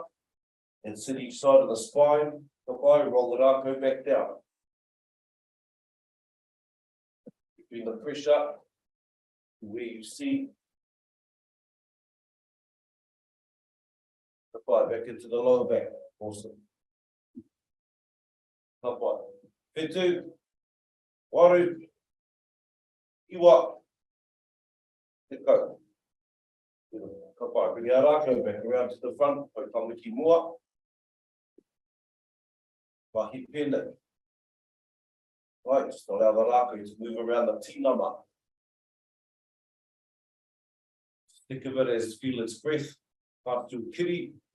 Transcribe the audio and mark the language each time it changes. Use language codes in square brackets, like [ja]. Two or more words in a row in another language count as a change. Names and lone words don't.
[en] And sit each side of the spine, roll the rākau back down. Between the pressure, where you see, back into the lower back. Awesome. [mi] Whitu, waru, iwa, te kau. [en] Bring our rākau back around to the front, [mi] Tamaki mua. Mahi Pēnei. [en] Right, just allow the rākau to move around the tinana. Think of it as feel its breath pass through kiri.